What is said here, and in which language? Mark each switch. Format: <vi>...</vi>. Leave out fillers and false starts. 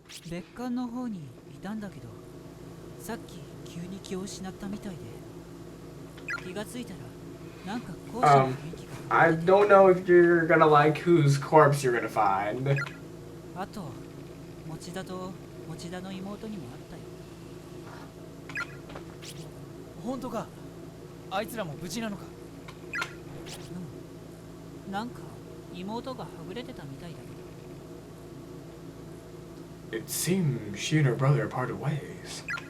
<ja>別館の方にいたんだけど、さっき急に気を失ったみたいで、気がついたらなんか校舎の雰囲気が。</ja> <en>I don't know if you're gonna like whose corpse you're gonna find.</en> <ja>あと、持田と持田の妹にもあったよ。本当か？あいつらも無事なのか？うん。なんか妹がはぐれてたみたいだけど。</ja> <en>It seems she and her brother parted ways.</en>